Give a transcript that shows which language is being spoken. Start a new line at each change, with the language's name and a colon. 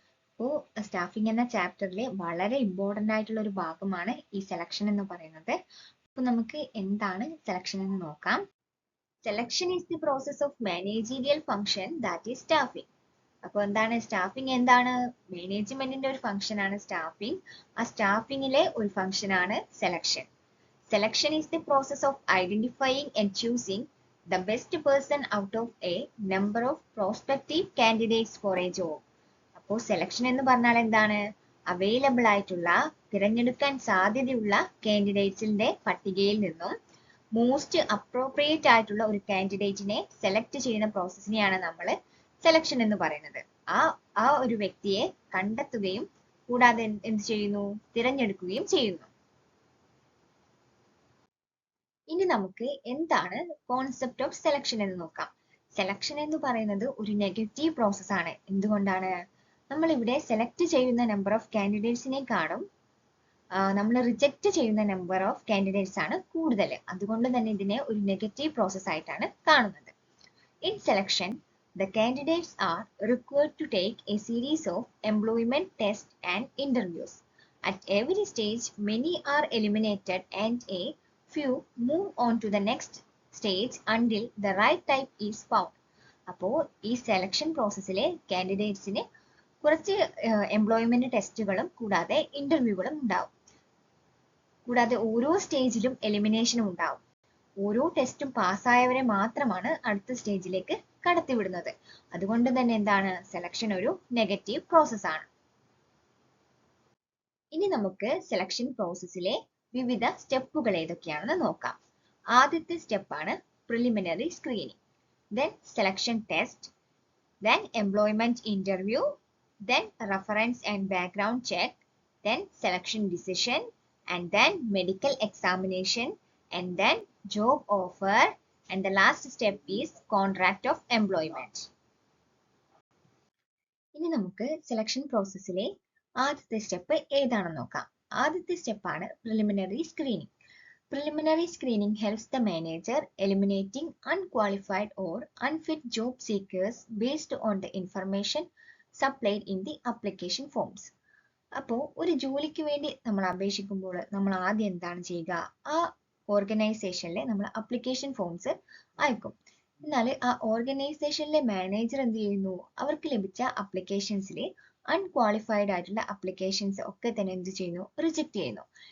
Malayalam: അപ്പോൾ സ്റ്റാഫിംഗ് എന്ന ചാപ്റ്ററിലെ വളരെ ഇമ്പോർട്ടൻ്റ് ആയിട്ടുള്ള ഒരു ഭാഗമാണ് ഈ സെലക്ഷൻ എന്ന് പറയുന്നത്. അപ്പോൾ നമുക്ക് എന്താണ് സെലക്ഷൻ എന്ന് നോക്കാം.
English: Selection is the process of managerial function that is staffing.
Malayalam: അപ്പോൾ എന്താണ് സ്റ്റാഫിംഗ്? എന്താണ് മാനേജ്മെന്റിന്റെ ഒരു ഫംഗ്ഷൻ ആണ് സ്റ്റാഫിംഗ്. ആ സ്റ്റാഫിംഗിലെ ഒരു ഫംഗ്ഷൻ ആണ് selection.
English: Selection is the process of identifying and choosing the best person out of a number of prospective candidates for a job.
Malayalam: അപ്പോൾ സെലക്ഷൻ എന്ന് പറഞ്ഞാൽ എന്താണ്? അവൈലബിൾ ആയിട്ടുള്ള, തിരഞ്ഞെടുക്കാൻ സാധ്യതയുള്ള കാൻഡിഡേറ്റ്സിന്റെ പട്ടികയിൽ നിന്നും മോസ്റ്റ് അപ്രോപ്രിയേറ്റ് ആയിട്ടുള്ള ഒരു കാൻഡിഡേറ്റിനെ സെലക്ട് ചെയ്യുന്ന പ്രോസസ്സിനെയാണ് നമ്മൾ സെലക്ഷൻ എന്ന് പറയുന്നത്. ആ ഒരു വ്യക്തിയെ കണ്ടെത്തുകയും കൂടാതെ എന്ത് ചെയ്യുന്നു? തിരഞ്ഞെടുക്കുകയും ചെയ്യുന്നു. ഇനി നമുക്ക് എന്താണ് കോൺസെപ്റ്റ് ഓഫ് സെലക്ഷൻ എന്ന് നോക്കാം. സെലക്ഷൻ എന്ന് പറയുന്നത് ഒരു നെഗറ്റീവ് പ്രോസസ് ആണ്. എന്തുകൊണ്ടാണ്? നമ്മൾ ഇവിടെ സെലക്ട് ചെയ്യുന്ന നമ്പർ ഓഫ് കാൻഡിഡേറ്റ്സിനെക്കാളും നമ്മൾ റിജക്ട് ചെയ്യുന്ന നമ്പർ ഓഫ് കാൻഡിഡേറ്റ്സ് ആണ് കൂടുതൽ. അതുകൊണ്ട് തന്നെ ഇതിനെ ഒരു നെഗറ്റീവ് പ്രോസസ് ആയിട്ടാണ് കാണുന്നത്.
English: In selection, the candidates are required to take a series of employment tests and interviews. At every stage, many are eliminated and a few move on to the next stage until the right type is found.
Malayalam: അപ്പോൾ ഈ selection പ്രോസസ്സിലെ കാൻഡിഡേറ്റ്സിന് കുറച്ച് employment ടെസ്റ്റുകളും കൂടാതെ ഇന്റർവ്യൂകളും ഉണ്ടാവും. കൂടാതെ ഓരോ സ്റ്റേജിലും എലിമിനേഷനും ഉണ്ടാവും. ഓരോ ടെസ്റ്റും പാസ്സായവരെ മാത്രമാണ് അടുത്ത സ്റ്റേജിലേക്ക് കടത്തിവിടുന്നത്. അതുകൊണ്ട് തന്നെ എന്താണ്? സെലക്ഷൻ ഒരു നെഗറ്റീവ് പ്രോസസ് ആണ്. ഇനി നമുക്ക് സെലക്ഷൻ പ്രോസസ്സിലെ വിവിധ സ്റ്റെപ്പുകൾ ഏതൊക്കെയാണെന്ന് നോക്കാം. ആദ്യത്തെ സ്റ്റെപ്പാണ്
English: Preliminary screening, then selection test, then employment interview, then reference and background check, then selection decision, and then medical examination, and then job offer, and the last step is contract of employment.
Malayalam: ഇനി നമുക്ക് selection പ്രോസസ്സിലെ ആദ്യത്തെ step ഏതാണെന്ന് നോക്കാം. ആദ്യത്തെ സ്റ്റെപ്പാണ് preliminary screening.
English: Preliminary screening helps the manager eliminating unqualified or unfit job seekers based on the information supplied in the application forms.
Malayalam: അപ്പോൾ ഒരു ജോലിക്ക് വേണ്ടി നമ്മൾ അപേക്ഷിക്കുമ്പോൾ നമ്മൾ ആദ്യം എന്താണ് ചെയ്യുക? ആ ഓർഗനൈസേഷനിലെ നമ്മൾ അപ്ലിക്കേഷൻ ഫോംസ് അയക്കും. എന്നാൽ ആ ഓർഗനൈസേഷനിലെ മാനേജർ എന്ത് ചെയ്യുന്നു? അവർക്ക് ലഭിച്ച അപ്ലിക്കേഷൻസിലെ അൺക്വാളിഫൈഡ് ആയിട്ടുള്ള അപ്ലിക്കേഷൻസ് ഒക്കെ തന്നെ എന്ത് ചെയ്യുന്നു? റിജക്ട് ചെയ്യുന്നു.